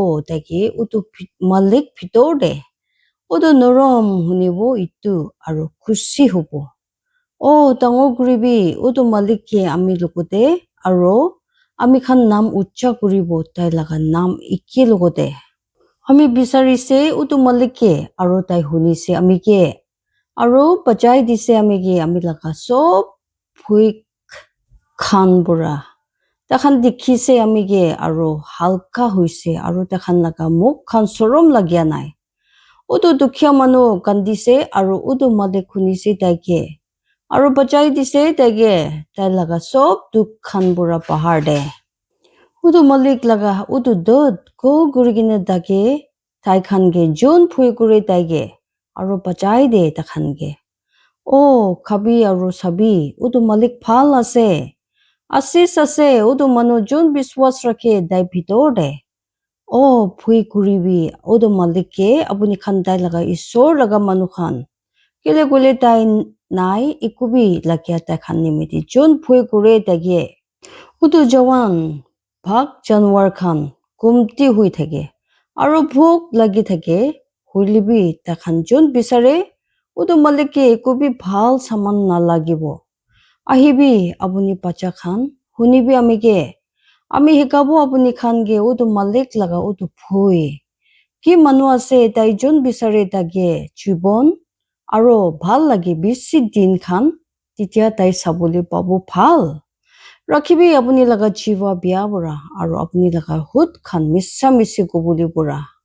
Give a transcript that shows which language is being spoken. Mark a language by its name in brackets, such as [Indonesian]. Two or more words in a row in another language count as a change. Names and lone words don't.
[Naga Pidgin] taike udu malik bhitor de udu norom hunibo itu aru khushi hobo Oh, tango kuribi udu malik ke ami lokote aro ami khan nam ucha kuribo tai laga nam ekki lokote ami bisari se udu malik ke aro tai huni se ami ke aro bachai dise ami ke ami laga sob phui khan bura takhan dikhi se ami ke aro halka hoise aro takhan laga muk khan sorom lagya nai udu dukhya manu kandise aro udu malik huni se tai ke Aru bachai dise tage tai laga sob duk khan bura bahar de udu malik laga udu dot go gurigine dage tai khan ge jun phui kure tage aru bachai de ta khan ge oh khabi aru sabi udu malik phal ase asis ase udu manu jun biswas rakhe dai bhitor de oh phui kuribi udu malik ke apuni khan dai laga isor laga manu khan kile gule tai nai ikubi lakya ta khan nimiti jun phui kure tage udu jawan bhag janwar khan kumti hui thake aro bhuk lagi thake hulibi ta khan jun bisare udu malike ikubi bhal saman na lagibo ahibi apuni bacha khan hunibi amige ami hikabo apuni khan ge udu malik laga udu phui ki manu ase tai jun bisare tage chibon aro bhal lagi bisi din khan titia tai sabuli pabu bhal rakhibi apuni laga jiwa bia bura aro apuni laga hut khan missa misi gubuli bura